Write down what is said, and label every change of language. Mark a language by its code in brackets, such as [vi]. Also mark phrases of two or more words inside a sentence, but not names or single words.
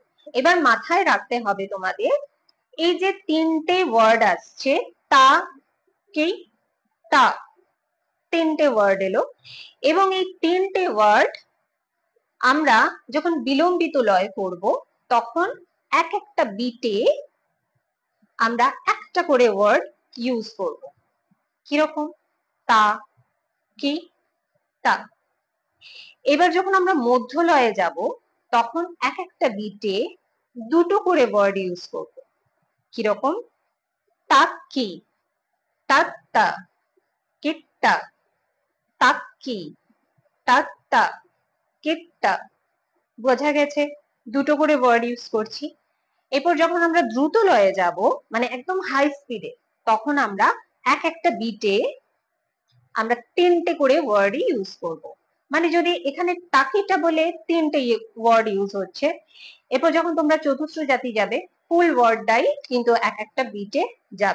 [bn] এবার মাথায় রাখতে হবে তোমাদের এই যে তিনটে ওয়ার্ড আসছে, তা, কি, তা, তিনটে ওয়ার্ড এলো, এবং এই তিনটে ওয়ার্ড আমরা যখন বিলম্বিত লয় করব তখন এক একটা বিটে আমরা একটা করে [en] word use [bn] করব। কিরকম? তা, কি, তা। এবার যখন আমরা মধ্যলয়ে যাব তখন এক একটা বিটে দুটো করে [en] word use [bn] করব। কিরকম? তাক কি, তাত্তা, কিট্টা, তাক কি, তাত্তা, কিট্টা। বোঝা গেছে? দুটো করে [en] word use [bn] করছি। এরপর যখন আমরা দ্রুত লয়ে যাব, মানে একদম [en] high speed, [bn] তখন আমরা এক একটা বিটে আমরা তিনটে করে [en] word use [bn] করব। মানে যদি এখানে তাকিটা বলে তিনটে [en] word use [bn] হচ্ছে, এরপর যখন তোমরা চতুর্থ জাতি যাবে [en] full word [bn] কিন্তু এক একটা বিটে যাবে।